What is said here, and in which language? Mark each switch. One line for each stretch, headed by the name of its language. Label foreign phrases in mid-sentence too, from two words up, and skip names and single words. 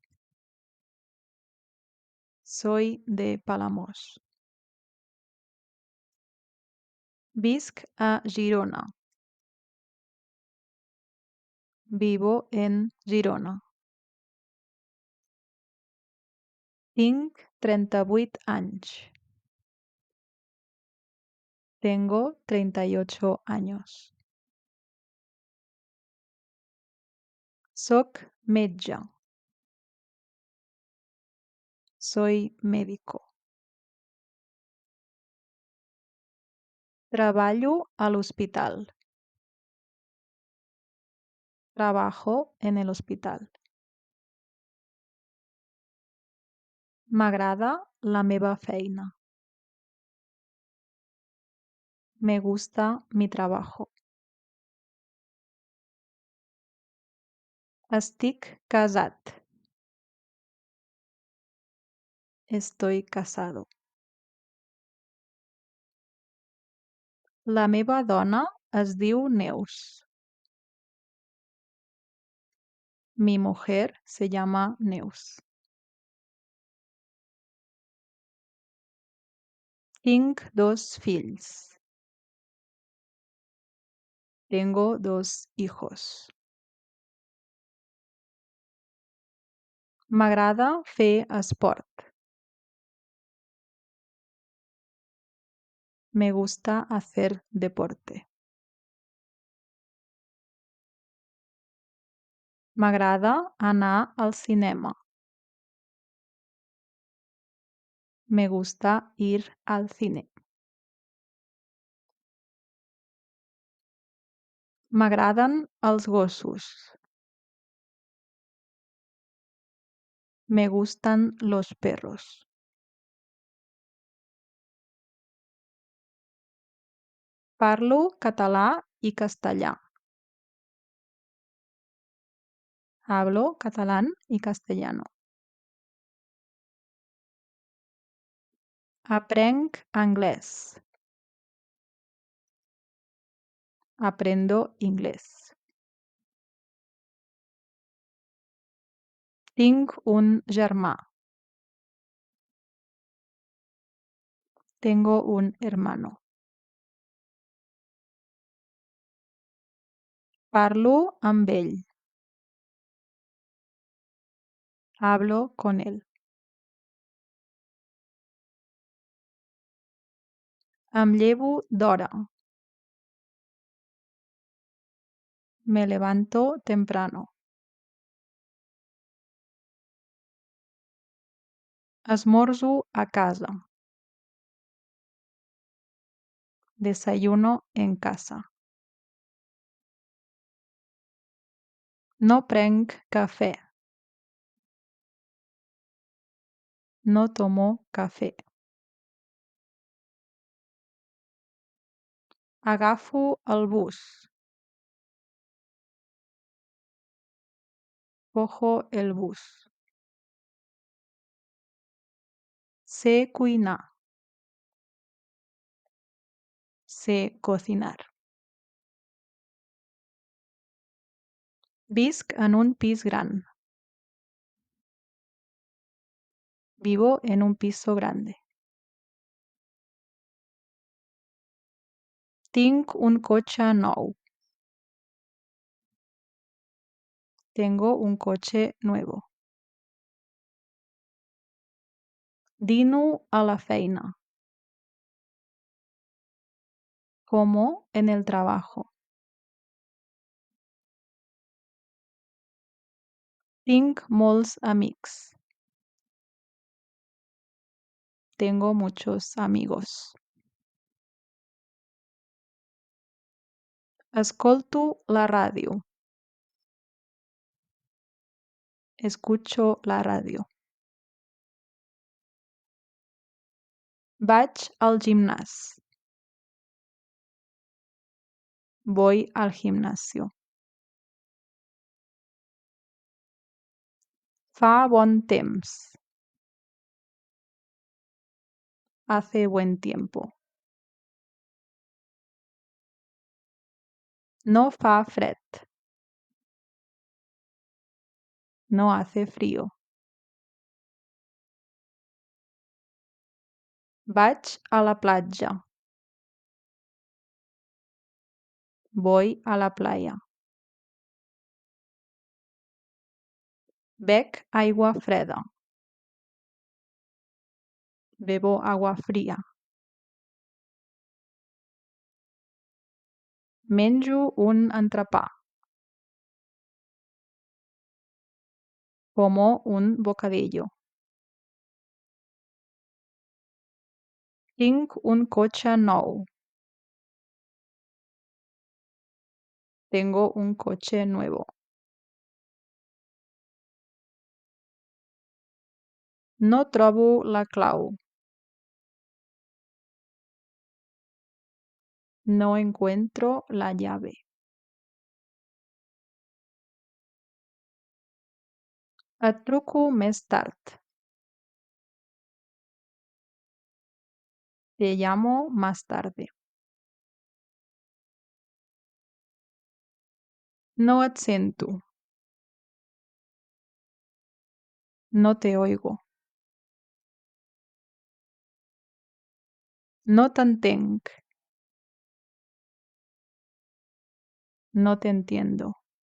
Spanish: Soy de Palamós.
Catalan: Visc a Girona.
Spanish: Vivo en Girona.
Catalan: Tinc 38 anys.
Spanish: Tengo 38 años.
Catalan: Soc metge.
Spanish: Soy médico.
Catalan: Treballo a l'hospital.
Spanish: Trabajo en el hospital.
Catalan: M'agrada la meva feina.
Spanish: Me gusta mi trabajo.
Catalan: Estic casat.
Spanish: Estoy casado.
Catalan: La meva dona es diu Neus.
Spanish: Mi mujer se llama Neus.
Catalan: Tinc 2 fills.
Spanish: Tengo 2 hijos.
Catalan: M'agrada fer esport.
Spanish: Me gusta hacer deporte.
Catalan: M'agrada anar al cinema.
Spanish: Me gusta ir al cine.
Catalan: M'agraden els gossos.
Spanish: Me gustan los perros.
Catalan: Parlo català i castellà.
Spanish: Hablo catalán y castellano.
Catalan: Aprenc anglès.
Spanish: Aprendo inglés.
Catalan: Tinc un germà.
Spanish: Tengo un hermano.
Catalan: Parlo amb ell.
Spanish: Hablo con él.
Catalan: Em llevo d'hora.
Spanish: Me levanto temprano.
Catalan: Esmorzo a casa.
Spanish: Desayuno en casa.
Catalan: No prenc cafè.
Spanish: No tomo cafè.
Catalan: Agafo el bus.
Spanish: Cojo el bus.
Catalan: Sé cuinar.
Spanish: Sé cocinar.
Catalan: Visc en un pis gran.
Spanish: Vivo en un piso grande.
Catalan: Tinc un cotxe nou.
Spanish: Tengo un coche nuevo.
Catalan: Dino a la feina.
Spanish: Como en el trabajo.
Catalan: Tinc molts amics.
Spanish: Tengo muchos amigos.
Catalan: Escolto la ràdio.
Spanish: Escucho la radio.
Catalan: Vaig al gimnàs.
Spanish: Voy al gimnasio.
Catalan: Fa bon temps.
Spanish: Hace buen tiempo.
Catalan: No fa fred.
Spanish: No hace frío.
Catalan: Vaig a la platja.
Spanish: Voy a la playa.
Catalan: Bec aigua freda.
Spanish: Bebo agua fría.
Catalan: Menjo un entrepà.
Spanish: Como un bocadillo.
Catalan: Tinc un cotxe nou.
Spanish: Tengo un coche nuevo.
Catalan: No trobo la clau.
Spanish: No encuentro la llave.
Catalan: Et truco més tard.
Spanish: Te llamo más tarde.
Catalan: No et sento.
Spanish: No te oigo.
Catalan: No t'entenc.
Spanish: No te entiendo.